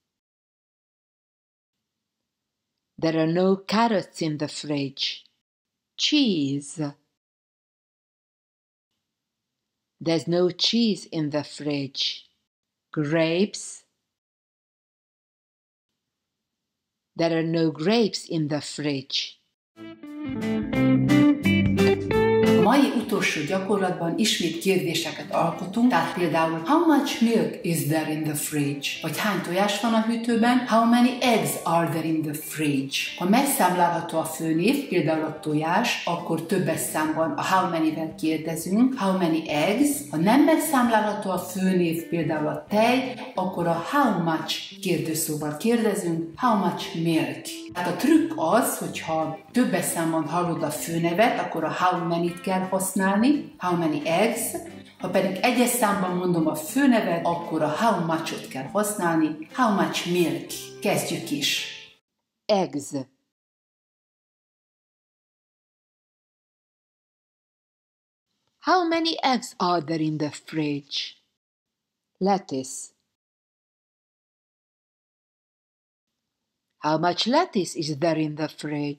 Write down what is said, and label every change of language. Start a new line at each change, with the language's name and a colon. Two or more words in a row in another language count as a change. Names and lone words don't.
English: There are no carrots in the fridge. Cheese. There's no cheese in the fridge. Grapes. There are no grapes in the fridge.
Hungarian: A mai utolsó gyakorlatban ismét kérdéseket alkotunk, tehát például
English: how much milk is there in the fridge?
Hungarian: Vagy hány tojás van a hűtőben?
English: How many eggs are there in the fridge?
Hungarian: Ha megszámlálható a főnév, például a tojás, akkor többes számban a
English: how many-
Hungarian: vel kérdezünk,
English: how many eggs.
Hungarian: Ha nem megszámlálható a főnév, például a tej, akkor a
English: how much
Hungarian: kérdőszóval kérdezünk,
English: how much milk.
Hungarian: Tehát a trükk az, hogyha többes számban hallod a főnevet, akkor a
English: how many-
Hungarian: t kell használni,
English: how many eggs.
Hungarian: Ha pedig egyes számban mondom a főnevet, akkor a
English: how much-
Hungarian: ot kell használni,
English: how much milk.
Hungarian: Kezdjük is.
English: Eggs. How many eggs are there in the fridge? Lettuce. How much lettuce is there in the fridge?